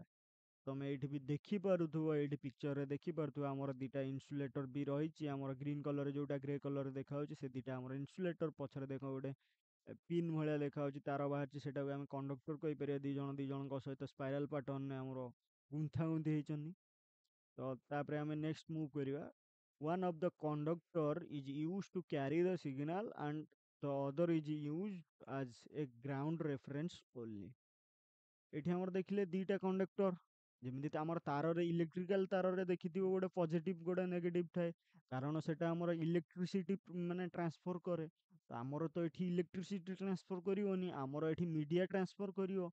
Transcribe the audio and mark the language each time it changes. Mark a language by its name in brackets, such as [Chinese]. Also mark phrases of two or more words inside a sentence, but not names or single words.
[Odia] ତମେ ଏଇଠି ବି ଦେଖିପାରୁଥିବ ଏଇଠି ପିକ୍ଚରରେ ଦେଖିପାରୁଥିବ ଆମର ଦିଟା ଇନସୁଲେଟର ବି ରହିଛି ଆମର [English] green colour [Odia] ଯୋଉଟା [English] grey colour [Odia] ଦେଖାଯାଉଛି ସେ ଦିଟା ଆମର ଇନସୁଲେଟର ପଛରେ ଦେଖ ଗୋଟେ ପିନ୍ ଭଳିଆ ଦେଖାଯାଉଛି ତାର ବାହାରିଛି ସେଟାକୁ ଆମେ କଣ୍ଡକ୍ଟର କହିପାରିବା ଦି ଜଣଙ୍କ ସହିତ [English] spiral patternରେ [Odia] ଆମର ଗୁନ୍ଥା ଗୁନ୍ଥି ହେଇଛନ୍ତି। ତ ତାପରେ ଆମେ ନେକ୍ସଟ ମୁଭ୍ କରିବା [English] one of the conductor is used to carry the signal and the other is used as a ground reference only। [Odia] ଏଠି ଆମର ଦେଖିଲେ ଦିଟା କଣ୍ଡକ୍ଟର ଯେମିତି ଆମର ତାରରେ ଇଲେକ୍ଟ୍ରିକାଲ ତାରରେ ଦେଖିଥିବ ଗୋଟେ ପଜିଟିଭ ଗୋଟେ ନେଗେଟିଭ ଥାଏ କାରଣ ସେଟା ଆମର ଇଲେକ୍ଟ୍ରିସିଟି ମାନେ ଟ୍ରାନ୍ସଫର କରେ। ତ ଆମର ତ ଏଠି [English] electricity transfer [Odia] କରିବନି ଆମର ଏଠି [English] media transfer [Odia] କରିବ।